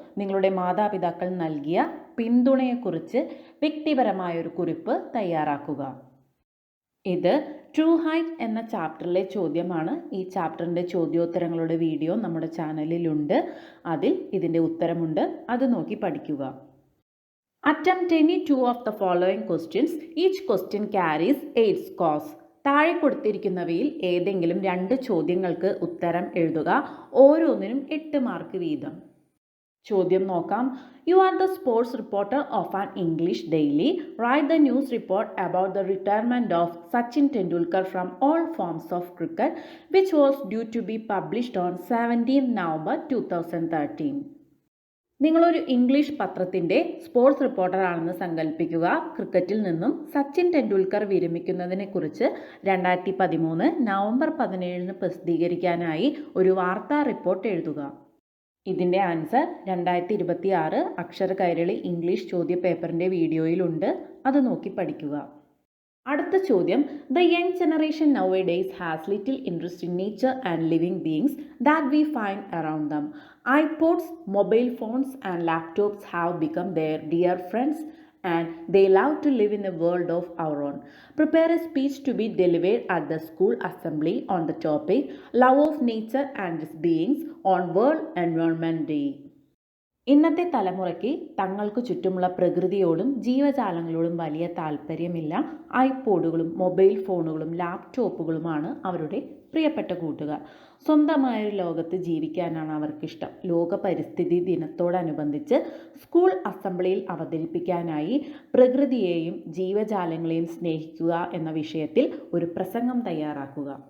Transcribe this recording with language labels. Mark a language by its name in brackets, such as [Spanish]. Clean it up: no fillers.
[Malayalam] നിങ്ങളുടെ മാതാപിതാക്കൾ നൽകിയ പിന്തുണയെക്കുറിച്ച് വ്യക്തിപരമായൊരു കുറിപ്പ് തയ്യാറാക്കുക. ഇത് ട്രൂ ഹൈറ്റ് എന്ന ചാപ്റ്ററിലെ ചോദ്യമാണ്. ഈ ചാപ്റ്ററിൻ്റെ ചോദ്യോത്തരങ്ങളുടെ വീഡിയോ നമ്മുടെ ചാനലിലുണ്ട്. അതിൽ ഇതിൻ്റെ ഉത്തരമുണ്ട്. അത് നോക്കി പഠിക്കുക. [English] Attempt any 2 of the following questions. Each question carries 8 scores. [Malayalam] താഴെ കൊടുത്തിരിക്കുന്നവയിൽ ഏതെങ്കിലും 2 ചോദ്യങ്ങൾക്ക് ഉത്തരം എഴുതുക. ഓരോന്നിനും 8 മാർക്ക് വീതം. ചോദ്യം നോക്കാം. [English] You are the sports reporter of an English daily. Write the news report about the retirement of Sachin Tendulkar from all forms of cricket which was due to be published on 17 November 2013. [Malayalam] നിങ്ങളൊരു English പത്രത്തിൻ്റെ sports റിപ്പോർട്ടറാണെന്ന് സങ്കല്പിക്കുക. ക്രിക്കറ്റിൽ നിന്നും Sachin Tendulkar വിരമിക്കുന്നതിനെക്കുറിച്ച് 2013 November 17 പ്രസിദ്ധീകരിക്കാനായി ഒരു വാർത്താ report എഴുതുക. ഇതിൻ്റെ answer 2026 അക്ഷര കൈരളി ഇംഗ്ലീഷ് ചോദ്യപേപ്പറിൻ്റെ വീഡിയോയിലുണ്ട്. അത് നോക്കി പഠിക്കുക. അടുത്ത ചോദ്യം. [English] The young generation nowadays has little interest in nature and living beings that we find around them. iPods, mobile phones and laptops have become their dear friends and they love to live in a world of our own. Prepare a speech to be delivered at the school assembly on the topic Love of Nature and its Beings on World Environment Day. [Malayalam] ഇന്നത്തെ തലമുറയ്ക്ക് തങ്ങൾക്ക് ചുറ്റുമുള്ള പ്രകൃതിയോടും ജീവജാലങ്ങളോടും വലിയ താല്പര്യമില്ല. ഐപോഡുകളും mobile ഫോണുകളും ലാപ്ടോപ്പുകളുമാണ് അവരുടെ പ്രിയപ്പെട്ട കൂട്ടുകാർ. സ്വന്തമായൊരു ലോകത്ത് ജീവിക്കാനാണ് അവർക്കിഷ്ടം. ലോക പരിസ്ഥിതി ദിനത്തോടനുബന്ധിച്ച് സ്കൂൾ അസംബ്ലിയിൽ അവതരിപ്പിക്കാനായി പ്രകൃതിയെയും ജീവജാലങ്ങളെയും സ്നേഹിക്കുക എന്ന വിഷയത്തിൽ ഒരു പ്രസംഗം തയ്യാറാക്കുക.